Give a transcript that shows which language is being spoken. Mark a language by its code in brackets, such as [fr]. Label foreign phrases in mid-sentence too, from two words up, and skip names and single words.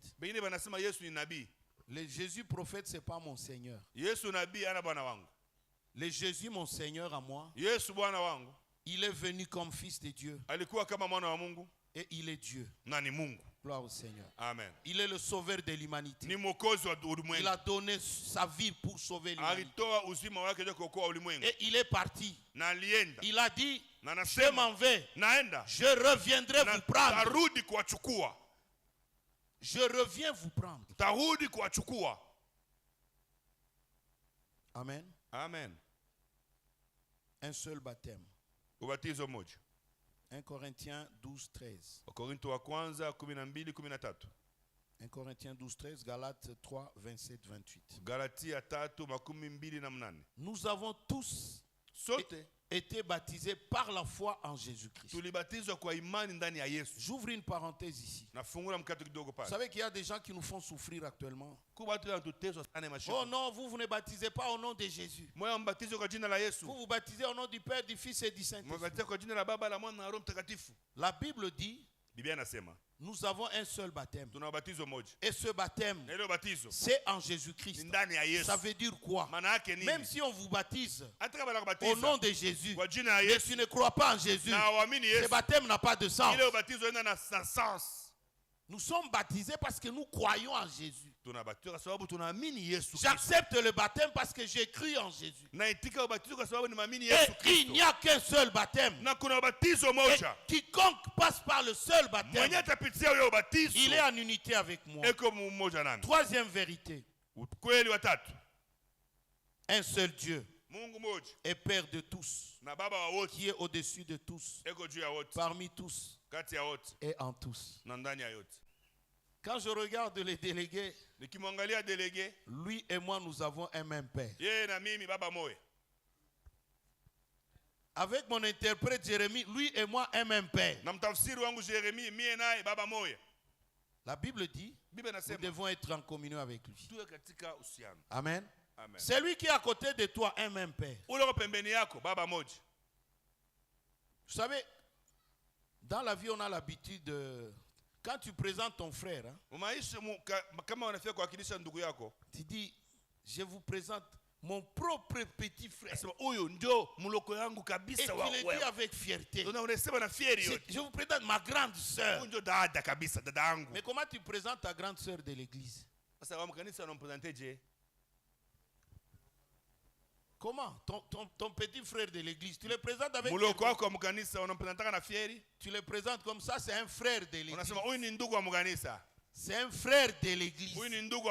[sw] Bengine wanasema Yesu ni nabii. [fr] Le Jésus prophète, c'est pas mon Seigneur. [sw] Yesu nabii ana bwana wangu. [fr] Le Jésus, mon Seigneur à moi, [sw] Yesu bwana wangu [fr] il est venu comme fils de Dieu [sw] alikuwa kama mwana wa Mungu [fr] et il est Dieu. [sw] na ni Mungu. [fr] Gloire au Seigneur. Amen. Il est le sauveur de l'humanité. [sw] Ni mwokozi wa [fr] Il [sw] ulimwengu. [fr] a donné sa vie pour sauver l'humanité. [sw] Alitoa uzima wake ili kuokoa ulimwengu. [fr] Et il est parti. [sw] Na alienda. [fr] Il a dit, [sw] Na [fr] je [sw] anasema [fr] m'en vais. [sw] naenda. [fr] Je reviendrai [sw] Na [fr] vous prendre. [sw] tarudi kuwachukua. [fr] Je reviens vous prendre. [sw] Tarudi kuwachukua. Amen. Amen. [fr] Un seul baptême. [sw] ubatizo mmoja. [fr] 1 Corinthiens 12, 13. [sw] Wakorintho wa kwanza 12:13. [fr] 1 Corinthiens 12, 13, Galates 3, 27, 28. [sw] Galatia 3:28. [fr] Nous avons tous [sw] Sote [fr] été baptisés par la foi en Jésus-Christ. [sw] tulibatizwa kwa imani ndani ya Yesu. [fr] J'ouvre une parenthèse ici. [sw] Nafungula mkato kidogo [fr] Vous [sw] pale. [fr] savez qu'il y a des gens qui nous font souffrir actuellement. [sw] Kwa watu wanatuteswa sana mashaka. [fr] Oh non, vous ne baptisez pas au nom de Jésus. [sw] Moyo mbatizo kwa jina la Yesu. [fr] Vous vous baptisez au nom du Père, du Fils et du Saint-Esprit. [sw] Mbatizo kwa jina la Baba, la Mwana na Roho Mtakatifu. [fr] La Bible dit, [sw] Biblia inasema [fr] nous avons un seul baptême. [sw] tuna ubatizo mmoja. [fr] Et ce baptême, [sw] Na ile ubatizo [fr] c'est en Jésus-Christ. [sw] ni ndani ya Yesu. [fr] Ça veut dire quoi? [sw] Maana yake nini? [fr] Même si on vous baptise [sw] Hata kama [fr] au [sw] nakubatiza [fr] nom de Jésus, [sw] kwa jina la [fr] mais [sw] Yesu [fr] tu ne crois pas en Jésus, [sw] na uamini [fr] ce [sw] Yesu, [fr] baptême n'a pas de sens. [sw] ile ubatizo ina na sens. [fr] Nous sommes baptisés parce que nous croyons en Jésus. [sw] Tunabatizwa kwa sababu tunaamini Yesu Kristo. [fr] J'accepte le baptême parce que j'ai cru en Jésus. [sw] Naitika ubatizo kwa sababu nimeamini [fr] Et [sw] Yesu [fr] il [sw] Kristo. [fr] n'y a qu'un seul baptême. [sw] Na kuna ubatizo [fr] Et [sw] moja. [fr] quiconque passe par le seul [sw] Mwenye [fr] baptême, [sw] atapitia ule ubatizo [fr] il est en unité avec moi. [sw] eko mmoja nami. [fr] Troisième vérité, [sw] Ukweli wa tatu. [fr] un seul Dieu [sw] Mungu moja [fr] est Père de tous, [sw] na Baba wa wote [fr] qui est au-dessus de tous, [sw] eko juu ya wote, [fr] parmi tous [sw] kati ya wote [fr] et en tous. [sw] na ndani ya yote. [fr] Quand je regarde les délégués, [sw] Nikimwangalia delege, [fr] lui et moi, nous avons un même Père. [sw] yeye na mimi baba moja. [fr] Avec mon interprète Jérémie, lui et moi, un même Père. [sw] Na mtafsiri wangu Yeremia, mie naye baba moja. [fr] La Bible dit, [sw] Biblia [fr] nous [sw] inasema [fr] devons être en communion avec lui. [sw] tuwe katika uhusiano. Amen. Amen. [fr] Celui qui est à côté de toi, un même Père. [sw] Ule uko pembeni yako baba moja. [fr] Vous savez, dans la vie, on a l'habitude de... Quand tu présentes ton frère, hein, [sw] Umaisha kama unafika kuwakilisha ndugu yako, [fr] tu dis, je vous présente mon propre petit frère. [sw] sema huyu ndio mloko yangu [fr] Et [sw] kabisa [fr] tu [sw] wa [fr] le dis [sw] wewe. [fr] avec fierté. [sw] Unasema na fieri yote. [fr] Je vous présente ma grande sœur. [sw] Huyu ndio dada kabisa, dada yangu. [fr] Mais comment tu présentes ta grande sœur de l'église? [sw] Sasa wa mkanisa unampresente je? [fr] Comment ton petit frère de l'église, tu le présentes avec [sw] Muloko [fr] fierté. [sw] wako wa mkanisa unampresentaka na fieri? [fr] Tu le présentes comme ça, c'est un frère de l'église. [sw] Unasema huyu ni ndugu wa mkanisa. [fr] C'est un frère de l'église. [sw] Huyu ni ndugu wa